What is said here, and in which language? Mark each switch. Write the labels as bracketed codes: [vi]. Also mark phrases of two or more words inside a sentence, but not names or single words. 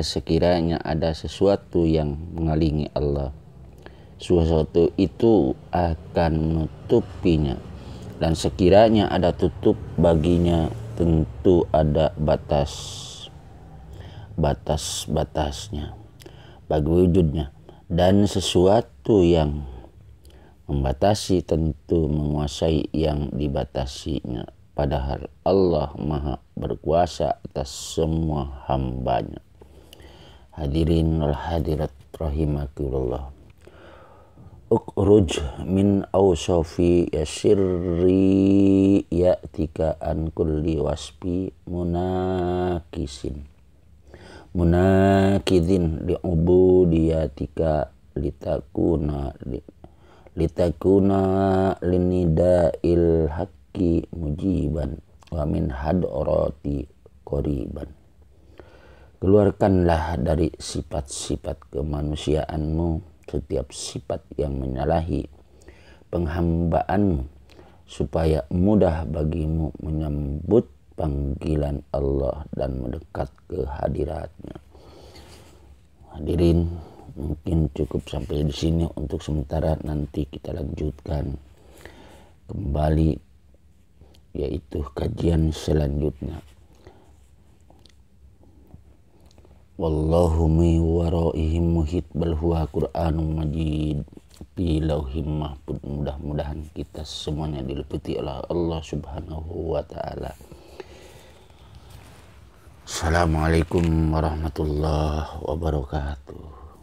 [id] Sekiranya ada sesuatu yang mengalingi Allah, sesuatu itu akan menutupinya, dan sekiranya ada tutup baginya, tentu ada batas-batasnya bagi wujudnya, dan sesuatu yang membatasi tentu menguasai yang dibatasinya, padahal Allah maha berkuasa atas semua hambanya. [ar] الحاضرين والحاضرات رحمكم الله. اخرج من أوصاف بشريتك عن كل وصف مناقض لعبوديتك لتكون لنداء الحق مجيبا ومن حضرته قريبا. [id] Keluarkanlah dari sifat-sifat kemanusiaanmu setiap sifat yang menyalahi penghambaanmu, supaya mudah bagimu menyambut panggilan Allah dan mendekat ke hadiratnya. Hadirin, mungkin cukup sampai di sini untuk sementara. Nanti kita lanjutkan kembali, yaitu kajian selanjutnya. [ar] والله من ورائهم محيط بل هو قرآن مجيد في لوح محفوظ. [id] Mudah-mudahan kita semuanya diliputi oleh Allah [ar] سبحانه وتعالى. السلام عليكم ورحمة الله وبركاته.